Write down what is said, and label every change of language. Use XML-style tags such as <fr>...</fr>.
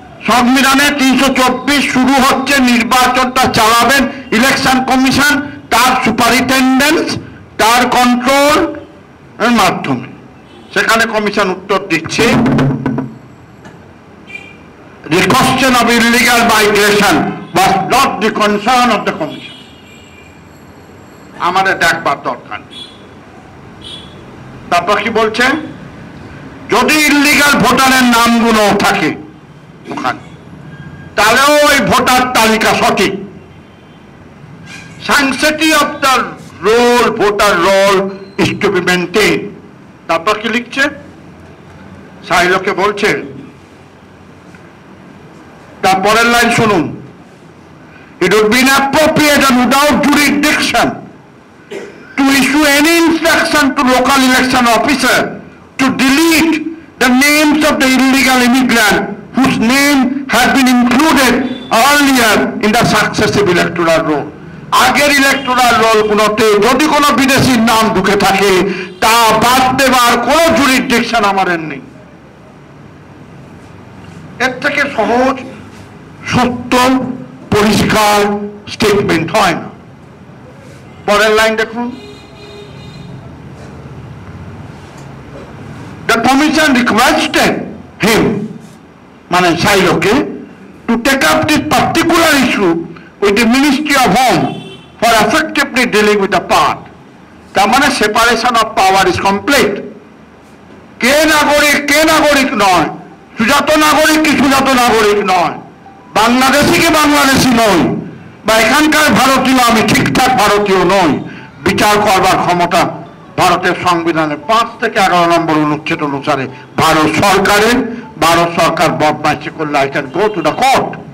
<bn>সংবিধানে 324 শুরু হচ্ছে নির্বাচনটা চালাবেন ইলেকশন কমিশন তার সুপারিনটেন্ডেন্স, তার কন্ট্রোল এর মাধ্যমে। সেখানে কমিশন উত্তর দিচ্ছে</bn> <en>the question of illegal migration was not the concern of the commission.</en> <bn>আমাদের দেখবার দরকার নেই। তারপর কি বলছেন? যদি ইলিগাল ভোটারের নামগুলো থাকে ওখানে, তাহলেও ওই ভোটার তালিকা সঠিক।</bn> <en>sanctity of the roll, voter roll is to be maintained.</en> <bn>তারপর কি লিখছে? সাইলোকে বলছেন, তারপরের লাইন শুনুন,</bn> <en>it would be inappropriate and without jurisdiction to issue any instruction to local election officer to delete the names of the illegal immigrant whose name had been included earlier in the successive electoral roll.</en> <bn>আগের electoral role গুলোতে যদি কোনো বিদেশির নাম ঢুকে থাকে তা বাদ দেবার কোনো জুরিসডিকশন আমাদের নেই। এর থেকে সহজ, সত্য, পরিষ্কার স্টেটমেন্ট হয় না। পরের লাইন দেখুন,</bn> <en>the commission requested him,</en> <bn>মানে সাইলোকে,</bn> <en>to take up this particular issue with the Ministry of Home for effectively dealing with the part.</en> <bn>তার মানে</bn> <en>separation of power is complete.</en> <bn>কে নাগরিক নয়, সুজাত নাগরিক কি সুজাত নাগরিক নয়, বাংলাদেশি কি বাংলাদেশি নয়, বা এখানকার ভারতীয় আমি ঠিকঠাক ভারতীয় নই, বিচার করবার ক্ষমতা ভারতের সংবিধানের 5 থেকে 11 নম্বর অনুচ্ছেদ অনুসারে ভারত সরকার বদমাইশি করলে</bn> <en>I can go to the court.</en>